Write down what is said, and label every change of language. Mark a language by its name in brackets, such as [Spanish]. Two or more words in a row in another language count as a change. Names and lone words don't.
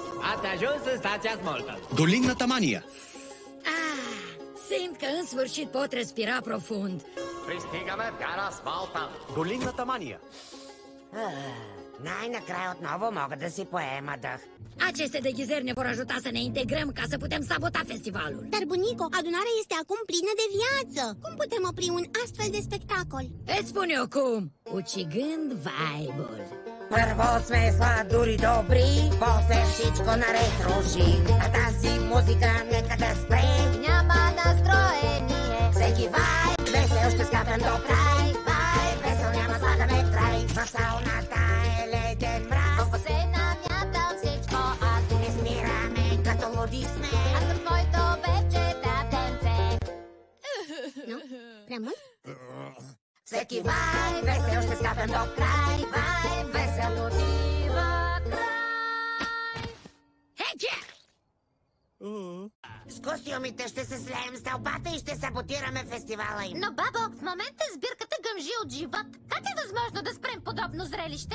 [Romanian] Ați ajuns în stația Smolton. [Bulgarian] Долинната мания. [Romanian] Simt că în sfârșit pot respira profund. [Bulgarian] Пристигаме в гара Смолтън. Долинната мания. Най-накрая отново мога да си поема дъх. [Romanian] Aceste deghizări ne vor ajuta să ne integrăm ca să putem sabota festivalul. Dar, bunico, adunarea este acum plină de viață. Cum putem opri un astfel de spectacol? Îți spun eu cum, ucigând vibe-ul. [Bulgarian] Първо сме сладури добри, после всичко наред руши. А тази музика нека да спре. Няма настроение. Всеки вайб, весел ще скапем до край. Вайб, весел няма слагаме край. В сауната е леден мраз. Ако се намята всичко, аз Не спираме, като луди сме. аз съм твоето вече татенце. Но, [Romanian] prea mult? [Bulgarian] Всеки вайб, весел ще скапем до край. Вайб, весел отива край. Hece! С костюмите ще се слеем с тълпата и ще саботираме фестивала им. Но, бабо, в момента сбирката гъмжи от живот. Как е възможно да спрем подобно зрелище?